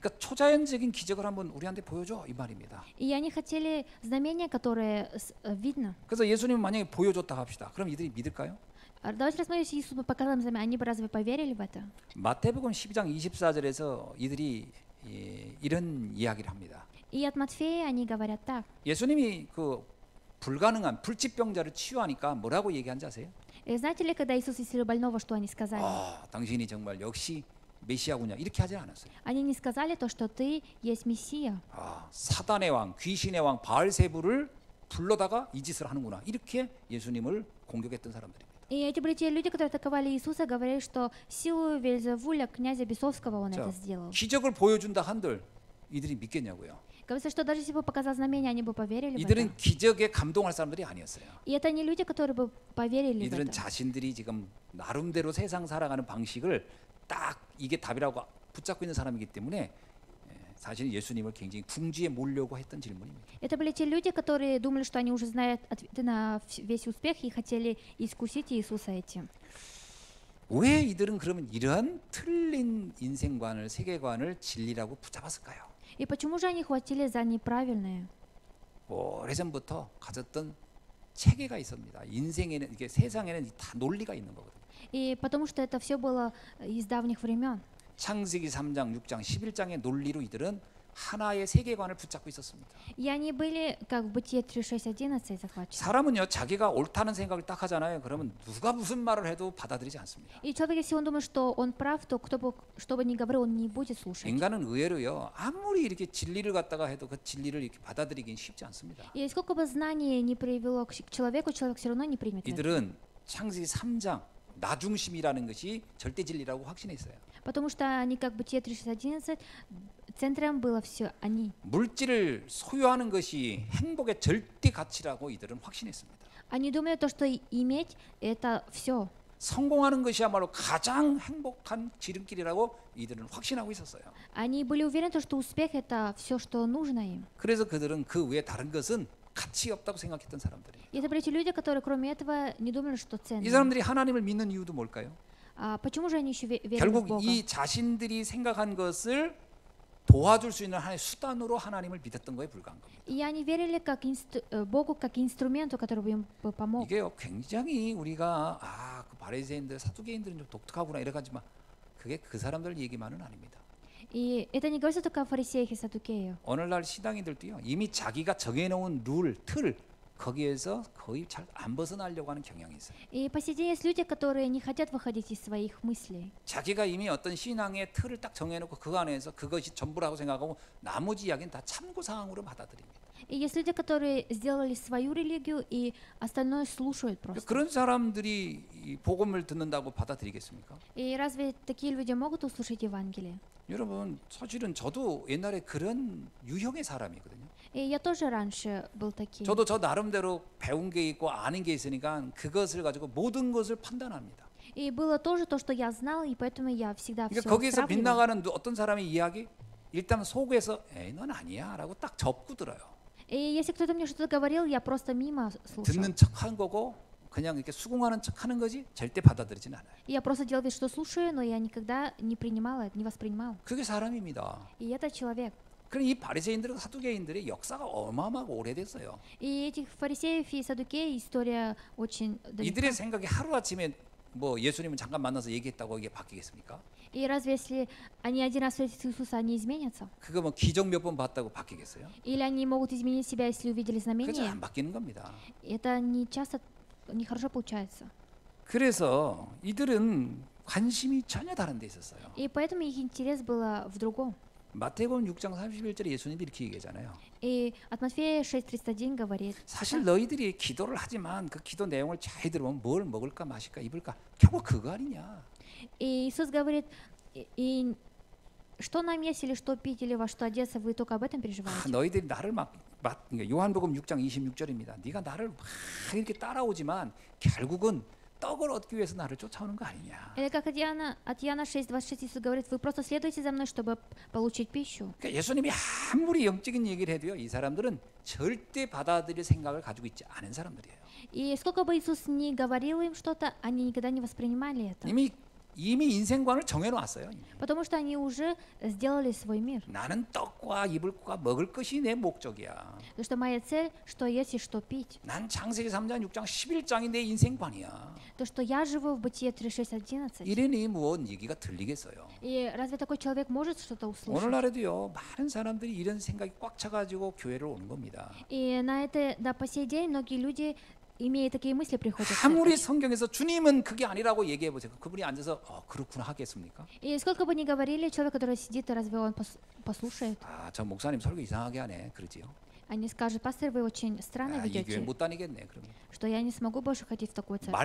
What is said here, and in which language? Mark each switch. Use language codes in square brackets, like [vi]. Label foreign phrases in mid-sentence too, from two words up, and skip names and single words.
[ko] 그러니까 초자연적인 기적을 한번 우리한테 보여줘 이 말입니다. [ru] И они хотели знамения, которые видно. [ko] 그래서 예수님 만약에 보여줬다 합시다. 그럼 이들이 믿을까요? [ru] Давайте рассмотрим, если Иисус бы показал им знамение, они бы разве поверили в это? [ko] 마태복음 12장 24절에서 이들이 이런 이야기를 합니다. [ru] И от Матфея они говорят так. [ko] 예수님이 그 불가능한 불치병자를 치유하니까 뭐라고 얘기한지 아세요? [ru] И знаете ли, когда Иисус исцелил больного, что они сказали? [ko] 당신이 정말 역시 메시아군요. 이렇게 하지 않았어요. [ru] Они не сказали то, что ты есть Мессия. [ko] 사단의 왕, 귀신의 왕 바알세부를 불러다가 이 짓을 하는구나. 이렇게 예수님을 공격했던 사람들입니다. [ru] И эти были те люди, которые атаковали Иисуса, говорили, что силою Вельзевуля, князя Бесовского, он это сделал. [ko] 기적을 보여준다 한들 이들이 믿겠냐고요. [ru] Говорится, что даже если бы показал знамение, они бы поверили в это. [ko] 이들은 기적에 감동할 사람들이 아니었어요. [ru] И это не люди, которые бы поверили в [ko] 이들은 [ru] это. [ko] 자신들이 지금 나름대로 세상 살아가는 방식을 딱 이게 답이라고 붙잡고 있는 사람이기 때문에 사실 예수님을 굉장히 궁지에 몰려고 했던 질문입니다. [ru] Это были те люди, которые думали, что они уже знают ответы на весь успех и хотели искусить Иисуса этим. [ko] 왜 이들은 그러면 이러한 틀린 인생관을 세계관을 진리라고 붙잡았을까요? [ru] И почему же они хватили за неправильное? [ko] 오래전부터 가졌던 체계가 있습니다. 인생에는 이게 세상에는 다 논리가 있는 거거든요. [ru] И потому что это все было из давних времен. [ko] 창세기 3장, 6장, 11장의 논리로 이들은 하나의 세계관을 붙잡고 있었습니다. [ru] И они были, как в Бытие 3:6-11 захвачены. [ko] 사람은요 자기가 옳다는 생각을 딱 하잖아요. 그러면 누가 무슨 말을 해도 받아들이지 않습니다. [ru] И человек, если он думает, что он прав, то кто бы что бы ни говорил, он не будет слушать. [ko] 인간은 의외로요 아무리 이렇게 진리를 갖다가 해도 그 진리를 이렇게 받아들이긴 쉽지 않습니다. [ru] И сколько бы знаний не привело к человеку, человек все равно не примет это. [ko] 이들은 창세기 3장 나중심이라는 것이 절대 진리라고 확신했어요. [ru] Потому что они, как Бытие 3:11, центром было все они. [ko] 물질을 소유하는 것이 행복의 절대 가치라고 이들은 확신했습니다. [ru] Они думали, то, что иметь это все. [ko] 성공하는 것이야말로 가장 행복한 지름길이라고 이들은 확신하고 있었어요. [ru] Они были уверены, что успех это все, что нужно им. [ko] 그래서 그들은 그 외에 다른 것은 가치 없다고 생각했던 사람들이에요. [ru] И это были те люди, которые кроме этого не думали, что [ko] 이 [ru] ценно. [ko] 사람들이 하나님을 믿는 이유도 뭘까요? [ru] Почему же они еще верили в [ko] 결국 [ru] Бога? [ko] 이 자신들이 생각한 것을 도와줄 수 있는 하나의 수단으로 하나님을 믿었던 거에 불과한 겁니다. [ru] И они верили как Богу как инструменту, который бы им помог. [ko] 이게요 굉장히 우리가 그 바리새인들 사두개인들은 좀 독특하구나 이래가지만 그게 그 사람들 얘기만은 아닙니다. [ru] И это не говорится только о фарисеях и саддукеях. [ko] 오늘날 신앙인들도요 이미 자기가 정해놓은 룰, 틀 거기에서 거의 잘 안 벗어나려고 하는 경향이 있어요. [ru] И по сей день есть люди, которые не хотят выходить из своих мыслей. [ko] 자기가 이미 어떤 신앙의 틀을 딱 정해놓고 그 안에서 그것이 전부라고 생각하고 나머지 이야기는 다 참고 사항으로 받아들입니다. [ru] И есть люди, которые сделали свою религию и остальное слушают просто. [ko] 그런 사람들이 이 복음을 듣는다고 받아들이겠습니까? [ru] И разве такие люди могут услышать Евангелие? [ko] 여러분 사실은 저도 옛날에 그런 유형의 사람이거든요. [ru] И я тоже раньше был таким. [ko] 저도 저 나름대로 배운 게 있고 아는 게 있으니까 그것을 가지고 모든 것을 판단합니다. [ru] И было тоже то, что я знал, и поэтому я всегда [ko] 그러니까 [ru] все [ko] 거기서 [ru] сравнивал. [ko] 빗나가는 어떤 사람의 이야기 일단 속에서 에이 넌 아니야라고 딱 접고 들어요. [ru] И если кто-то мне что-то говорил, я просто мимо слушал. [ko] 듣는 척한 거고 그냥 이렇게 수긍하는 척하는 거지 절대 받아들이진 않아요. [ru] И я просто делал вид, что слушаю, но я никогда не принимал это, не воспринимал. [ko] 그게 사람입니다. [ru] И это человек. [ko] 그럼 이 바리새인들과 사두개인들의 역사가 어마어마하고 오래됐어요. [ru] И этих фарисеев и саддукеев история очень далека. [ko] 이들의 생각이 하루아침에 뭐 예수님은 잠깐 만나서 얘기했다고 이게 바뀌겠습니까? [ru] И разве если они один раз встретятся с Иисусом, они изменятся? [ko] 그거 뭐 기적 몇 번 봤다고 바뀌겠어요? [ru] Или они могут изменить себя, если увидели [ko] 그죠? [ru] знамение? [ko] 안 바뀌는 겁니다. [ru] Это не часто, не хорошо получается. [ko] 그래서 이들은 관심이 전혀 다른 데 있었어요. [ru] И поэтому их интерес был в другом. [ko] 마태복음 6장 31절에 예수님이 이렇게 얘기하잖아요. [ru] И от Матфея 6:31 говорит, [ko] 사실 너희들이 기도를 하지만 그 기도 내용을 잘 들으면 뭘 먹을까 마실까 입을까 결국 그거 아니냐. [ru] и Иисус говорит, и что нам есть, или что пить, или во что одеться, вы только об этом переживаете. [ko] 너희들이 나를 그러니까 요한복음 6장 26절입니다. 네가 나를 막 이렇게 따라오지만 결국은 떡을 얻기 위해서 나를 쫓아오는 거 아니냐. [ru] Или как от Иоанна 6:26 Иисус говорит, вы просто следуйте за мной, чтобы получить пищу. [ko] 그러니까 예수님이 아무리 영적인 얘기를 해도요, 이 사람들은 절대 받아들일 생각을 가지고 있지 않은 사람들이에요. [ru] И сколько бы Иисус ни говорил им что-то, они никогда не воспринимали это. [ko] 이미 인생관을 정해놓았어요. [ru] Потому что они уже сделали свой мир. [ko] 나는 떡과 입을 것과 먹을 것이 내 목적이야. [ru] Потому что моя цель, что есть и что пить. [ko] 난 창세기 3장, 6장, 11장이 내 인생관이야. [ru] То, что я живу в Бытие 3:6-11. [ko] 이러니 무언 얘기가 들리겠어요. [ru] И разве такой человек может что-то услышать? [ko] 오늘날에도요, 많은 사람들이 이런 생각이 꽉 차가지고 교회를 오는 겁니다. [ru] И да, по сей день многие люди, имея такие мысли, приходят в [ko] 아무리 [ru] церковь. [ko] 성경에서 주님은 그게 아니라고 얘기해 보세요. 그분이 앉아서 그렇구나 하겠습니까? [ru] И сколько бы ни говорили, человек, который сидит, разве он послушает? [ko] 저 목사님 설교 이상하게 하네. 그러지요. [ru] Они скажут, пастор, вы очень странно [ko] 이 교회 [ru] ведете, [ko] 못 다니겠네. 그러면 [ru] что я не смогу больше ходить в такую церковь.